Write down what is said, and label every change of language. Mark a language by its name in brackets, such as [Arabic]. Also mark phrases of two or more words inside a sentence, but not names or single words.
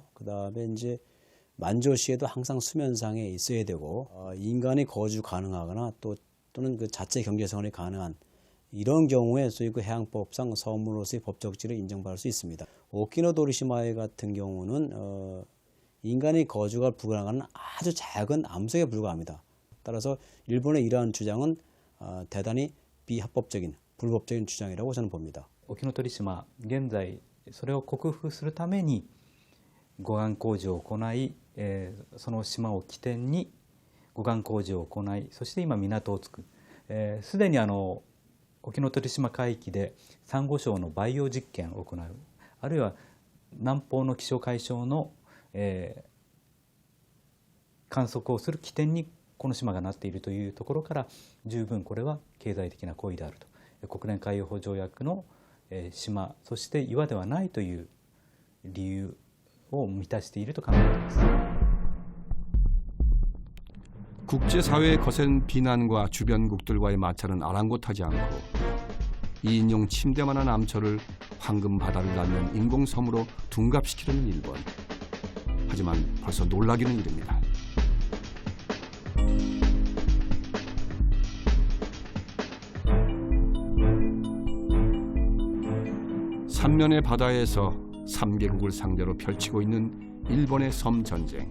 [Korean] 그 다음에 이제 만조시에도 항상 수면상에 있어야 되고 인간이 거주 가능하거나 또는 그 자체 경제성이 가능한 이런 경우에 소위 그 해양법상 섬으로서의 법적지를 인정받을 수 있습니다. 오키노 도리시마 같은 경우는 인간이 거주가 불가능한 아주 작은 암석에 불과합니다. 따라서 일본의 이러한 주장은 대단히 비합법적인 불법적인 주장이라고 저는 봅니다. [Japanese] 沖ノ鳥島現在それを克服するために護岸工事を行い、その島を起点に護岸工事を行い、そして今港を作る。すでに沖ノ鳥島海域でサンゴ礁の培養実験を行う、あるいは南方の気象海象の、観測をする起点にこの島がなっているというところから十分これは経済的な行為であると。国連海洋法条約の島、そして岩ではないという理由を満たしていると考えています。 [Korean] 국제사회의 거센 비난과 주변국들과의 마찰은 아랑곳하지 않고 2인용 침대만한 암초를 황금 바다를 닿는 인공섬으로 둔갑시키려는 일본. 하지만 벌써 놀라기는 이릅니다. 삼면의 바다에서 3개국을 상대로 펼치고 있는 일본의 섬 전쟁.